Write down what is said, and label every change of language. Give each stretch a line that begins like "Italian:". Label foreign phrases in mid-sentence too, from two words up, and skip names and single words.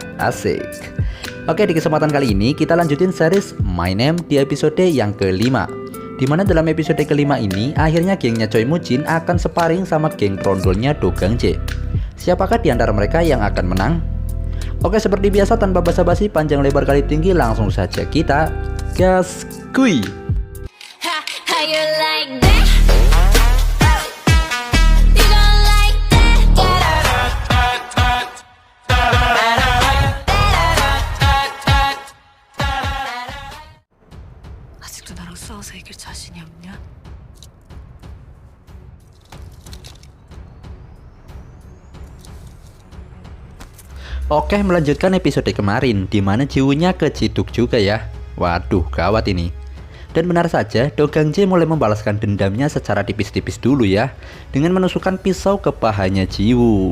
Indonesian: Asik. Oke, di kesempatan kali ini kita lanjutin series My Name di episode yang kelima. Dimana dalam episode kelima ini, akhirnya gengnya Choi Moo-jin akan sparring sama geng trondolnya Do Gang-jae. Siapakah di antara mereka yang akan menang? Oke, seperti biasa tanpa basa-basi panjang lebar kali tinggi, langsung saja kita gas kuy.
English: How you like that? You gon' like that?
Korean: 아직도 나랑 싸워서 이길 자신이 없냐?
Indonesian: Oke, melanjutkan episode kemarin di mana Jiwoonya keciduk juga ya. Waduh, gawat ini. Dan benar saja, Do Gang-jae mulai membalaskan dendamnya secara tipis-tipis dulu ya, dengan menusukkan pisau ke pahanya Jiwoo.